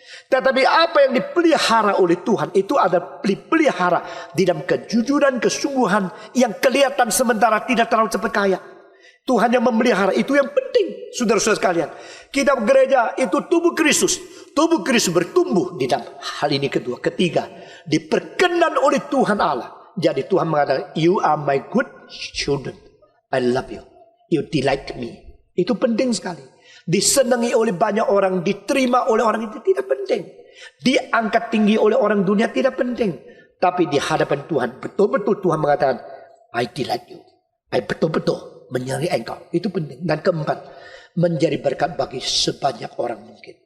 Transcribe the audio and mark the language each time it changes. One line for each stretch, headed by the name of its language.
Indonesian: Tetapi apa yang dipelihara oleh Tuhan itu ada dipelihara di dalam kejujuran, kesungguhan yang kelihatan sementara tidak terlalu cepat kaya. Tuhan yang memelihara itu yang penting, saudara-saudara sekalian. Kita gereja itu tubuh Kristus. Tubuh Kristus bertumbuh di dalam hal ini. Kedua, ketiga, diperkenan oleh Tuhan Allah. Jadi Tuhan mengatakan,
English: you are my good children. I love you. You delight me.
Indonesian: Itu penting sekali. Disenangi oleh banyak orang, diterima oleh orang itu tidak penting. Diangkat tinggi oleh orang dunia tidak penting. Tapi di hadapan Tuhan, betul-betul Tuhan mengatakan,
English: I delight you.
Indonesian: I betul-betul menyayangi engkau. Itu penting. Dan keempat, menjadi berkat bagi sebanyak orang mungkin.